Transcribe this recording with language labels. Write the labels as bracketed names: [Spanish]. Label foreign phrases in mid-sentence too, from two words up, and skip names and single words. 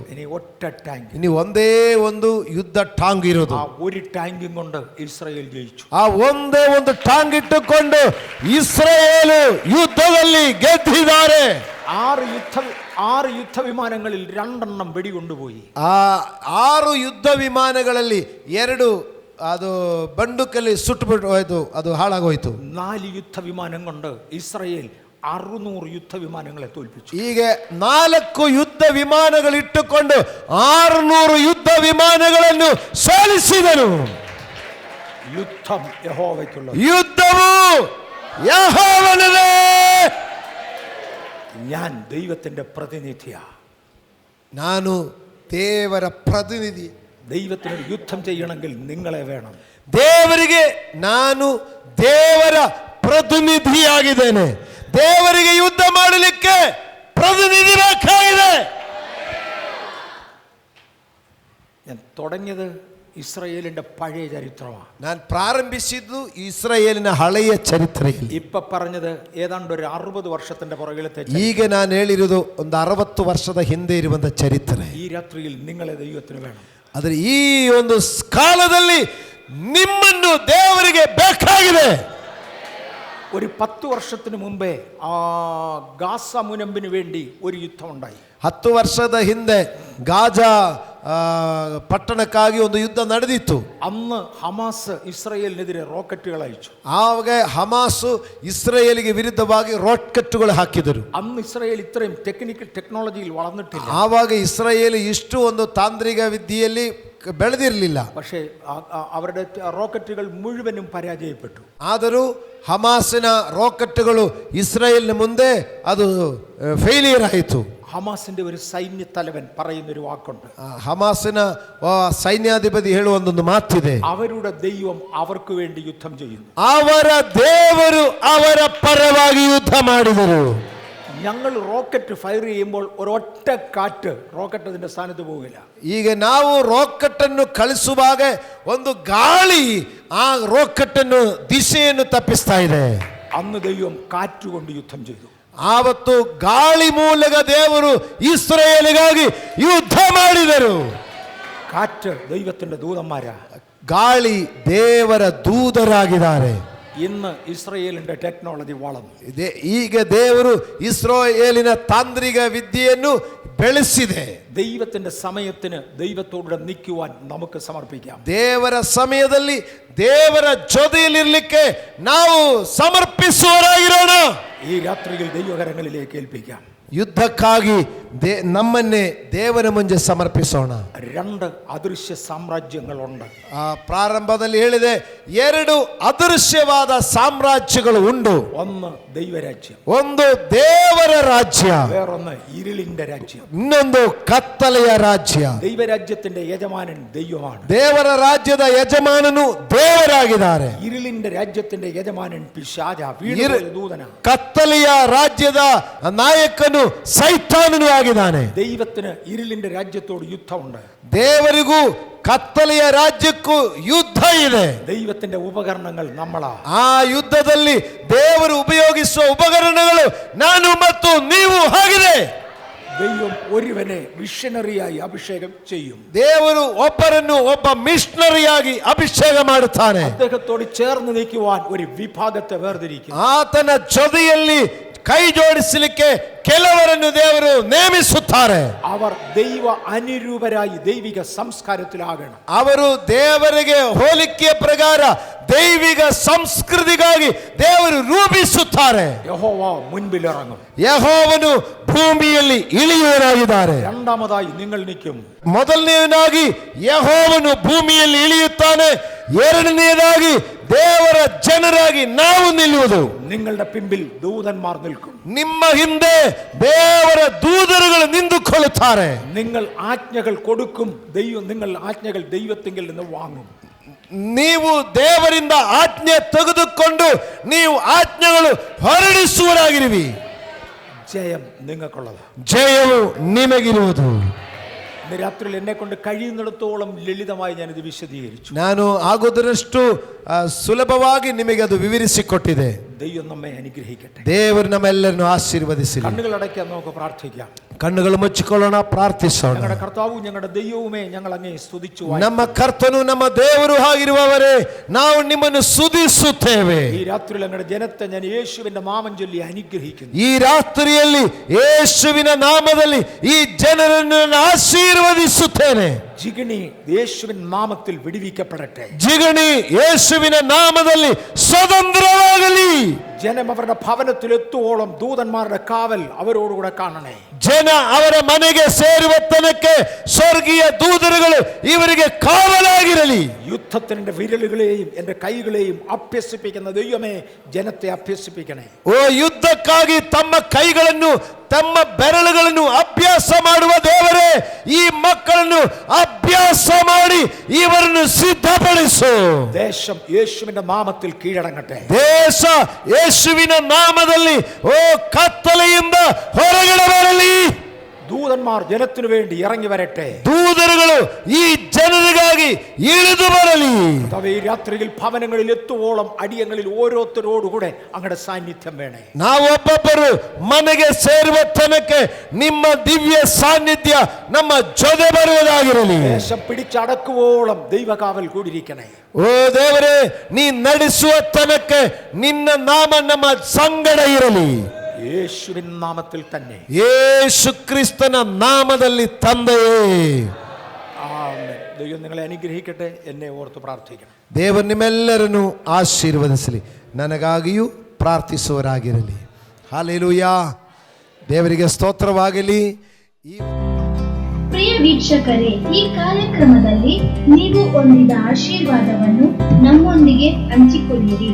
[Malayalam] ഇനി ഒറ്റ ടാങ്ക്, [Kannada] ಇനി ಒಂದೇ ಒಂದು ಯುದ್ಧ ಟಾಂಗ್ ಇರೋದು. [Malayalam] ആ ഒരു ടാങ്കും കൊണ്ട് ഇസ്രായേൽ ജയിച്ചു. [Kannada] ಆ ಒಂದೇ ಒಂದು ಟಾಂಗ್ ಇಟ್ಟುಕೊಂಡು ಇಸ್ರಾಯೇಲು ಯುದ್ಧದಲ್ಲಿ ಗೆದ್ದಿದ್ದಾರೆ. [Malayalam] 6 യുദ്ധവിമാനങ്ങളിൽ 2 വെടികൊണ്ടുപോയി. [Kannada] ಆ 6 ಯುದ್ಧ ವಿಮಾನಗಳಲ್ಲಿ 2 ಅದು ಬಂಡುಕಲ್ಲಿ ಸುಟ್ಟುಬಿಟ್ಟು ಹೋಯ್ತು, ಅದು ಹಾಳಾಗೋಯ್ತು. [Malayalam] 4 യുദ്ധവിമാനം കൊണ്ട് ഇസ്രായേൽ 600 യുദ്ധവിമാനങ്ങളെ തോൽപ്പിച്ചു. [Kannada] ಈಗ 4 ಯುದ್ಧ ವಿಮಾನಗಳಿಟ್ಟುಕೊಂಡು 600 ಯುದ್ಧ ವಿಮಾನಗಳನ್ನು ಸೋಲಿಸಿದನು. [Malayalam] യുദ്ധം യഹോവയ്ക്കുള്ള, [Kannada] ಯುದ್ಧವು ಯೆಹೋವನದೇ. [Malayalam] ഞാൻ ദൈവത്തിന്റെ പ്രതിനിധിയാ. [Kannada] ನಾನು ದೇವರ ಪ್ರತಿನಿಧಿ. [Malayalam] ദൈവത്തിന് യുദ്ധം ചെയ്യണമെങ്കിൽ നിങ്ങളെ വേണം. [Kannada] ದೇವರಿಗೆ ನಾನು ದೇವರ ಪ್ರತಿನಿಧಿಯಾಗಿದ್ದೇನೆ. ದೇವರಿಗೆ ಯುದ್ಧ ಮಾಡಲಿಕ್ಕೆ ಪ್ರತಿನಿಧಿ ಬೇಕಾಗಿದೆ. [Malayalam] ഞാൻ തുടങ്ങിയത് ഇസ്രായേലിന്റെ പഴയ ചരിത്രമാണ്. [Kannada] ನಾನು ಪ್ರಾರಂಭಿಸಿದ್ದು ಇಸ್ರಾಯೇಲಿನ ಹಳೆಯ ಚರಿತ್ರೆಯಲ್ಲಿ. [Malayalam] ഇപ്പൊ പറഞ്ഞത് ഏതാണ്ട് ഒരു 60 വർഷത്തിന്റെ പുറകിലത്തെ. [Kannada] ಈಗ ನಾನು ಹೇಳಿರುವುದು ಒಂದು 60 ವರ್ಷದ ಹಿಂದೆ ಇರುವಂತ ಚರಿತ್ರೆ. [Malayalam] ഈ രാത്രിയിൽ നിങ്ങളെ ദൈവത്തിന് വേണം. [Kannada] ಆದರೆ ಈ ಒಂದು ಕಾಲದಲ್ಲಿ ನಿಮ್ಮನ್ನು ದೇವರಿಗೆ ಬೇಕಾಗಿದೆ. [Malayalam] ഒരു 10 വർഷത്തിന് മുമ്പേ ഗാസ മുനമ്പിന് വേണ്ടി ഒരു യുദ്ധം ഉണ്ടായി. [Kannada] 10 ವರ್ಷದ ಹಿಂದೆ ಗಾಜಾ ಪಟ್ಟಣಕ್ಕಾಗಿ ಒಂದು ಯುದ್ಧ ನಡೆದಿತ್ತು. [Malayalam] അന്ന് ഹമാസ് ഇസ്രായേലിനെതിരെ റോക്കറ്റുകൾ അയച്ചു. [Kannada] ಆವಾಗ ಹಮಾಸು ಇಸ್ರಾಯೇಲಿಗೆ ವಿರುದ್ಧವಾಗಿ ರಾಕೆಟ್ಗಳು ಹಾಕಿದರು. [Malayalam] അന്ന് ഇസ്രായേൽ ഇത്രയും ടെക്നോളജിയിൽ വളർന്നിട്ടില്ല. [Kannada] ಆವಾಗ ಇಸ್ರಾಯೇಲ್ ಇಷ್ಟು ಒಂದು ತಾಂತ್ರಿಕ ವಿದ್ಯೆಯಲ್ಲಿ ಬೆಳೆದಿರಲಿಲ್ಲ. [Malayalam] പക്ഷേ അവരുടെ റോക്കറ്റുകൾ മുഴുവനും പരാജയപ്പെട്ടു. [Kannada] ಆದರೂ ಹಮಾಸಿನ ರಾಕೆಟ್ಗಳು ಇಸ್ರಾಯೇಲ್ನ ಮುಂದೆ ಅದು ಫೇಲಿಯರ್ ಆಯಿತು. [Malayalam] ഹമാസിന്റെ ഒരു സൈന്യ തലവൻ പറയുന്ന ഒരു വാക്കുണ്ട്. [Kannada] ಹಮಾಸಿನ ಸೈನ್ಯಾಧಿಪತಿ ಹೇಳುವ ಒಂದು ಮಾತಿದೆ. [Malayalam] അവരുടെ ദൈവം അവർക്ക് വേണ്ടി യുദ്ധം ചെയ്യുന്നു. [Kannada] ಅವರ ದೇವರು ಅವರ ಪರವಾಗಿ ಯುದ್ಧ ಮಾಡಿದರು. [Malayalam] ഞങ്ങൾ റോക്കറ്റ് ഫയർ ചെയ്യുമ്പോൾ ഒരൊറ്റ കാറ്റ് റോക്കറ്റ് അതിന്റെ സ്ഥാനത്ത് പോകില്ല. [Kannada] ಈಗ ನಾವು ರಾಕೆಟ್ ಅನ್ನು ಕಳಿಸುವಾಗ ಒಂದು ಗಾಳಿ ಆ ರಾಕೆಟ್ ಅನ್ನು ದಿಶೆಯನ್ನು ತಪ್ಪಿಸ್ತಾ ಇದೆ. [Malayalam] അന്ന് ദൈവം കാറ്റുകൊണ്ട് യുദ്ധം ചെയ്തു. [Kannada] ಆವತ್ತು ಗಾಳಿ ಮೂಲಕ ದೇವರು ಇಸ್ರಾಯೇಲಿಗಾಗಿ ಯುದ್ಧ ಮಾಡಿದರು. [Malayalam] കാറ്റ് ദൈവത്തിന്റെ ദൂതന്മാരാ. [Kannada] ಗಾಳಿ ದೇವರ ದೂತರಾಗಿದ್ದಾರೆ. [Malayalam] ഇന്ന് ഇസ്രായേലിന്റെ ടെക്നോളജി വളർന്നു. [Kannada] ಈಗ ದೇವರು ಇಸ್ರಾಯೇಲಿನ ತಾಂತ್ರಿಕ ವಿದ್ಯೆಯನ್ನು ಬೆಳೆಸಿದೆ. [Malayalam] ദൈവത്തിന്റെ സമയത്തിന് ദൈവത്തോടെ നിൽക്കുവാൻ നമുക്ക് സമർപ്പിക്കാം. [Kannada] ದೇವರ ಸಮಯದಲ್ಲಿ ದೇವರ ಜೊತೆಯಲ್ಲಿರಲಿಕ್ಕೆ ನಾವು ಸಮರ್ಪಿಸುವವರಾಗಿರೋಣ. [Malayalam] ഈ രാത്രിയിൽ ദൈവകരങ്ങളിലേക്ക് ഏൽപ്പിക്കാം. [Kannada] ಯುದ್ಧಕ್ಕಾಗಿ ನಮ್ಮನ್ನೇ ದೇವರ ಮುಂದೆ ಸಮರ್ಪಿಸೋಣ. [Malayalam] 2 അദൃശ്യ സാമ്രാജ്യങ്ങളുണ്ട്. [Kannada] ಪ್ರಾರಂಭದಲ್ಲಿ ಹೇಳಿದೆ 2 ಅದೃಶ್ಯವಾದ ಸಾಮ್ರಾಜ್ಯಗಳು ಉಂಟು. [Malayalam] ഒന്ന് ദൈവരാജ്യം, [Kannada] ಒಂದು ದೇವರ ರಾಜ್ಯ, [Malayalam] വേറൊന്ന് ഇരുളിന്റെ രാജ്യം, [Kannada] ಇನ್ನೊಂದು ಕತ್ತಲೆಯ ರಾಜ್ಯ. [Malayalam] ദൈവരാജ്യത്തിന്റെ യജമാനൻ ദൈവമാണ്. [Kannada] ದೇವರ ರಾಜ್ಯದ ಯಜಮಾನನು ದೇವರಾಗಿದ್ದಾರೆ. [Malayalam] ഇരുളിന്റെ രാജ്യത്തിന്റെ യജമാനൻ പിശാച, വീണുപോയ ദൂതനാണ്. [Kannada] ಕತ್ತಲೆಯ ರಾಜ್ಯದ ನಾಯಕನು ಸೈತಾನನು ಆಗಿದ್ದಾನೆ. [Malayalam] ദൈവത്തിന് ഇരുളിന്റെ രാജ്യത്തോട് യുദ്ധമുണ്ട്. [Kannada] ದೇವರಿಗೂ ಕತ್ತಲೆಯ ರಾಜ್ಯಕ್ಕೂ ಯುದ್ಧ ಇದೆ. [Malayalam] ദൈവത്തിന്റെ ഉപകരണങ്ങൾ നമ്മളാ. [Kannada] ಆ ಯುದ್ಧದಲ್ಲಿ ದೇವರು ಉಪಯೋಗಿಸುವ ಉಪಕರಣಗಳು ನಾನು ಮತ್ತು ನೀವು ಆಗಿದೆ. [Malayalam] ദൈവം ഒരുവനെ മിഷനറിയായി അഭിഷേകം ചെയ്യും. [Kannada] ದೇವರು ಒಬ್ಬರನ್ನು ಒಬ್ಬ ಮಿಷನರಿಯಾಗಿ ಅಭಿಷೇಕ ಮಾಡುತ್ತಾನೆ. [Malayalam] അദ്ദേഹത്തോട് ചേർന്ന് നിൽക്കുവാൻ ഒരു വിഭാഗത്തെ വേർതിരിക്കും. [Kannada] ಆತನ ಜೊತೆಯಲ್ಲಿ ಕೈ ಜೋಡಿಸಲಿಕ್ಕೆ ಕೆಲವರನ್ನು ದೇವರು ನೇಮಿಸುತ್ತಾರೆ. [Malayalam] അവർ ദൈവ അനുരൂപരായി ദൈവിക സംസ്കാരത്തിലാകണം. [Kannada] ಅವರು ದೇವರಿಗೆ ಹೋಲಿಕೆಯ ಪ್ರಕಾರ ದೈವಿಕ ಸಂಸ್ಕೃತಿಗಾಗಿ ದೇವರು ರೂಪಿಸುತ್ತಾರೆ. [Malayalam] യഹോവ മുൻപിലിറങ്ങും. [Kannada] ಯೆಹೋವನು ಭೂಮಿಯಲ್ಲಿ ಇಳಿಯುವರಾಗಿದ್ದಾರೆ. [Malayalam] രണ്ടാമതായി നിങ്ങൾ നിൽക്കും. [Kannada] ಮೊದಲನೆಯದಾಗಿ ಯೆಹೋವನು ಭೂಮಿಯಲ್ಲಿ ಇಳಿಯುತ್ತಾನೆ. ಎರಡನೆಯದಾಗಿ ದೇವರ ಜನರಾಗಿ ನಾವು ನಿಲ್ಲುವುದು. [Malayalam] നിങ്ങളുടെ പിമ്പിൽ ദൂതന്മാർ നിൽക്കും. [Kannada] ನಿಮ್ಮ ಹಿಂದೆ ದೇವರ ದೂತರುಗಳು ನಿಂತುಕೊಳ್ಳುತ್ತಾರೆ. [Malayalam] നിങ്ങൾ ആജ്ഞകൾ കൊടുക്കും. നിങ്ങൾ ആജ്ഞകൾ ദൈവത്തിങ്കിൽ നിന്ന് വാങ്ങും. [Kannada] ನೀವು ದೇವರಿಂದ ಆಜ್ಞೆ ತೆಗೆದುಕೊಂಡು ನೀವು ಆಜ್ಞೆಗಳು ಹೊರಡಿಸುವರಾಗಿರುವಿ. [Malayalam] ജയം നിങ്ങൾക്കുള്ളത്. [Kannada] ಜಯವು ನಿಮಗಿರುವುದು. [Malayalam] ഇന്ന് രാത്രിയിൽ എന്നെ കൊണ്ട് കഴിയുന്നിടത്തോളം ലളിതമായി ഞാനിത് വിശദീകരിച്ചു. [Kannada] ನಾನು ಆಗೋದರಷ್ಟು ಸುಲಭವಾಗಿ ನಿಮಗೆ ಅದು ವಿವರಿಸಿಕೊಟ್ಟಿದೆ. [Malayalam] ദൈവം നമ്മെ അനുഗ്രഹിക്കട്ടെ. [Kannada] ದೇವರು ನಮ್ಮೆಲ್ಲರನ್ನು ಆಶೀರ್ವದಿಸಲಿ. [Malayalam] കണ്ണുകൾ അടയ്ക്കാൻ നമുക്ക് പ്രാർത്ഥിക്കാം. [Kannada] ಕಣ್ಣುಗಳು ಮುಚ್ಚಿಕೊಳ್ಳೋಣ, ಪ್ರಾರ್ಥಿಸೋಣ. [Malayalam] ഞങ്ങളുടെ കർത്താവും ഞങ്ങളുടെ ദൈവവുമേ, ഞങ്ങൾ അങ്ങേ സ്തുതിച്ചു. [Kannada] ನಮ್ಮ ಕರ್ತನು ನಮ್ಮ ದೇವರು ಆಗಿರುವವರೇ, ನಾವು ನಿಮ್ಮನ್ನು ಸ್ತುತಿಸುತ್ತೇವೆ. [Malayalam] ഈ രാത്രിയിൽ ഞങ്ങളുടെ ജനത്തെ ഞാൻ യേശുവിന്റെ നാമം ചൊല്ലി അനുഗ്രഹിക്കുന്നു. [Kannada] ಈ ರಾತ್ರಿಯಲ್ಲಿ ಯೇಸುವಿನ ನಾಮದಲ್ಲಿ ಈ ಜನರನ್ನು ಆಶೀರ್ವದಿಸುತ್ತೇನೆ. [Malayalam] ജിഗണി യേശുവിൻ നാമത്തിൽ വിടുവിക്കപ്പെടട്ടെ. [Kannada] ಜಿಗಣಿ ಯೇಸುವಿನ ನಾಮದಲ್ಲಿ സ്വതന്ത്രವಾಗಲಿ. [Malayalam] ജനം അവരുടെ ഭവനത്തിൽ എത്തുവോളം ദൂതന്മാരുടെ കാവൽ അവരോടുകൂടെ കാണണേ. [Kannada] ಜನ ಅವರ ಮನೆಗೆ ಸೇರುವ ತನಕ ಸ್ವರ್ಗೀಯ ದೂತರುಗಳು ಇವರಿಗೆ ಕಾವಲಾಗಿರಲಿ. [Malayalam] യുദ്ധത്തിന്റെ വിരലുകളെയും എന്റെ കൈകളെയും അഭ്യസിപ്പിക്കുന്ന ദൈവമേ, ജനത്തെ അഭ്യസിപ്പിക്കണേ. [Kannada] ಓ ಯುದ್ಧಕ್ಕಾಗಿ ತಮ್ಮ ಕೈಗಳನ್ನು ತಮ್ಮ ಬೆರಳುಗಳನ್ನು ಅಭ್ಯಾಸ ಮಾಡುವ ದೇವರೇ, ಈ ಮಕ್ಕಳನ್ನು ಅಭ್ಯಾಸ ಮಾಡಿ ಇವರನ್ನು ಸಿದ್ಧಪಡಿಸು. [Malayalam] ദേശം യേശുവിന്റെ നാമത്തിൽ കീഴടങ്ങട്ടെ. [Kannada] ದೇಶ ಯೇಸುವಿನ ನಾಮದಲ್ಲಿ ಓ ಕತ್ತಲೆಯಿಂದ ಹೊರಗಡೆ ಬರಲಿ. [Malayalam] ദൂതന്മാർ ജനത്തിനു വേണ്ടി ഇറങ്ങി വരട്ടെ. [Kannada] ದೂತರುಗಳು ಈ ಜನರಿಗಾಗಿ ಇಳಿದು ಬರಲಿ. [Malayalam] ഈ രാത്രിയിൽ ഭവനങ്ങളിൽ എത്തുവോളം അടിയങ്ങളിൽ ഓരോരുത്തരോടുകൂടെ അങ്ങയുടെ സാന്നിധ്യം വേണേ. [Kannada] ನಾವೊಬ್ಬೊಬ್ಬರು ಮನೆಗೆ ಸೇರುವ ತನಕ ನಿಮ್ಮ ದಿವ್ಯ ಸಾನ್ನಿಧ್ಯ ನಮ್ಮ ಜೊತೆ ಬರುವುದಾಗಿರಲಿ. [Malayalam] ദേശം പിടിച്ചടക്കുവോളം ദൈവകാവൽ കൂടിയിരിക്കണേ. [Kannada] ಓ ದೇವರೇ, ನೀ ನಡೆಸುವ ತನಕ ನಿನ್ನ ನಾಮ ನಮ್ಮ ಸಂಗಡ ಇರಲಿ. [Malayalam] യേശുവിൻ നാമത്തിൽ തന്നെ. [Kannada] ಯೇಸು ಕ್ರಿಸ್ತನ ನಾಮದಲ್ಲಿ ತಂದೆಯೇ. [Malayalam] ആമേൻ. ദൈവം നിങ്ങളെ അനുഗ്രഹിക്കട്ടെ. എന്നെ ഓർത്ത് പ്രാർത്ഥിക്കണം. [Kannada] ದೇವರು ನಿಮ್ಮೆಲ್ಲರನ್ನು ಆಶೀರ್ವದಿಸಲಿ. ನನಗಾಗಿಯೂ ಪ್ರಾರ್ಥಿಸುವರಾಗಿರಲಿ. ಹಲ್ಲೆಲೂಯಾ. ದೇವರಿಗೆ ಸ್ತೋತ್ರವಾಗಲಿ. ಪ್ರಿಯ ವೀಕ್ಷಕರೇ, ಈ ಕಾರ್ಯಕ್ರಮದಲ್ಲಿ ನೀವು ಹೊಂದಿದ ಆಶೀರ್ವಾದವನ್ನು ನಮ್ಮೊಂದಿಗೆ ಹಂಚಿಕೊಳ್ಳಿರಿ.